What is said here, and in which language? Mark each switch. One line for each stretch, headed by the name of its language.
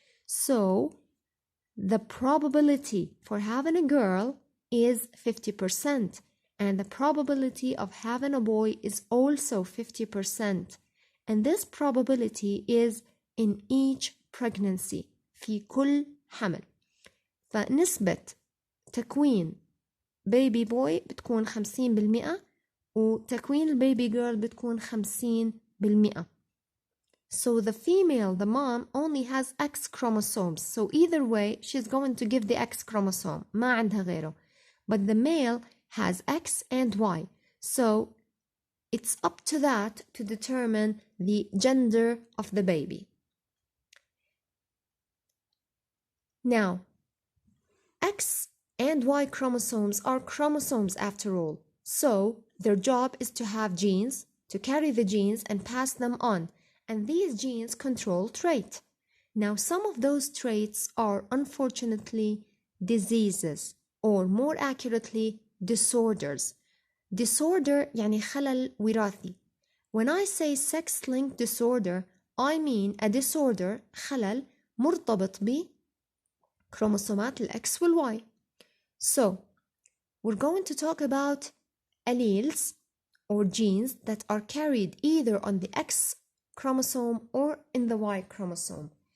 English: So the probability for having a girl is 50% and the probability of having a boy is also 50%. And this probability is in each pregnancy,
Arabic: في كل حمل. فنسبة تكوين
English: baby boy
Arabic: بتكون 50% وتكوين
English: baby girl
Arabic: بتكون 50%.
English: So the female, the mom, only has X chromosomes. So either way, she's going to give the X chromosome.
Arabic: ما عندها غيره.
English: But the male has X and Y. So it's up to that to determine the gender of the baby. Now, X and Y chromosomes are chromosomes after all. So their job is to have genes, to carry the genes and pass them on. And these genes control trait. Now, some of those traits are unfortunately diseases, or more accurately, disorders.
Arabic: Disorder يعني خلل وراثي.
English: When I say sex-linked disorder, I mean a disorder,
Arabic: خلل, مرتبط ب
English: chromosomat X وال Y. So, we're going to talk about alleles or genes that are carried either on the X chromosome or in the Y chromosome.